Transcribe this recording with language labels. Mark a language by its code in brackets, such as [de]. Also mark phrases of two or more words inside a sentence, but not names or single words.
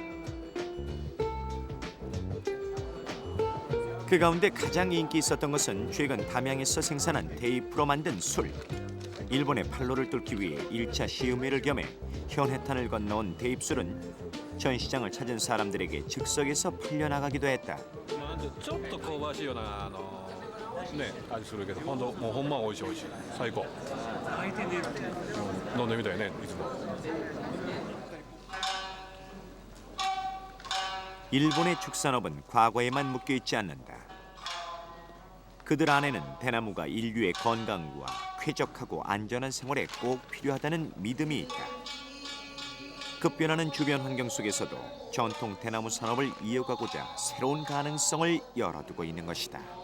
[ko] 그 가운데 가장 인기 있었던 것은 최근 담양에서 생산한 테이프로 만든 술. 일본의 판로를 뚫기 위해 1차 시음회를 겸해 현해탄을 건너온 테이프술은 전시장을 찾은 사람들에게 즉석에서 팔려나가기도 했다. [ja] ちょっと香ばしいようなね味するけど、ほんま美味しい美味しい最高。飲んでみたいねいつも。 [ko] 일본의 축산업은 과거에만 묶여 있지 않는다. 그들 안에는 대나무가 인류의 건강과 쾌적하고 안전한 생활에 꼭 필요하다는 믿음이 있다. 급변하는 주변 환경 속에서도 전통 대나무 산업을 이어가고자 새로운 가능성을 열어두고 있는 것이다.